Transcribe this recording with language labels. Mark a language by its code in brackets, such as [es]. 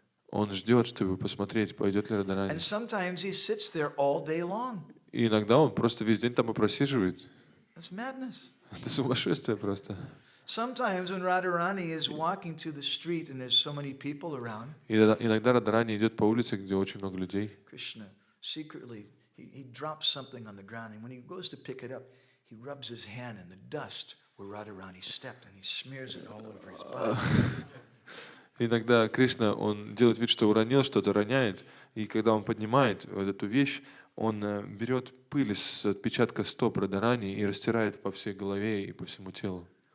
[ru] Он ждет, чтобы посмотреть, пойдет ли Радharani. [en] And sometimes he sits there all day long. [ru] И иногда он просто весь день там и просиживает. [en] That's madness. [ru] Это сумасшествие просто. [en] Sometimes when Radharani is walking through the street and there's so many people around, [ru] иногда Радharani идет по улице, где очень много людей. [en] Krishna secretly he drops something on the ground, and when he goes to pick it up, he rubs his hand in the dust where Radharani stepped, and he smears it all over his body. [ru] Иногда Кришна, он делает вид, что уронил что-то, роняет, и когда он поднимает вот эту вещь, он берет пыль с отпечатка стоп Радharani и растирает по всей голове и по всему телу.